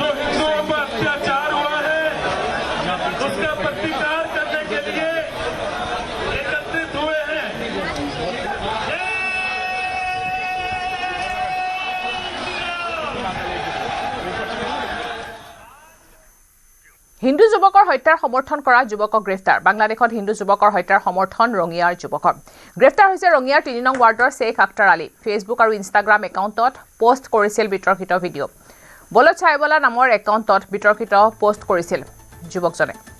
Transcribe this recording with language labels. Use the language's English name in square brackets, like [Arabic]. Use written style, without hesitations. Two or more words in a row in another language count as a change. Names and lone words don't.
[Hindi] हिंदुओं पर अत्याचार हुआ है उसका प्रतिकार करने के लिए एकत्रित हुए हैं [Assamese] হিন্দু যুৱকৰ হত্যাৰ সমৰ্থন কৰা যুৱকক গ্ৰেফতাৰ বাংলাদেশত হিন্দু যুৱকৰ হত্যাৰ সমৰ্থন ৰঙিয়াৰ যুৱকৰ গ্ৰেফতাৰ হৈছে ৰঙিয়াৰ 3 নং ৱাৰ্ডৰ শেখ আখতাৰ আলী ফেচবুক আৰু ইনষ্টাগ্ৰাম একাউণ্টত পোষ্ট কৰিছিল বিতৰ্কিত ভিডিঅ' বলত চাইবলা নামৰ একাউণ্টত বিতৰ্কিত পোষ্ট কৰিছিল যুৱকজনে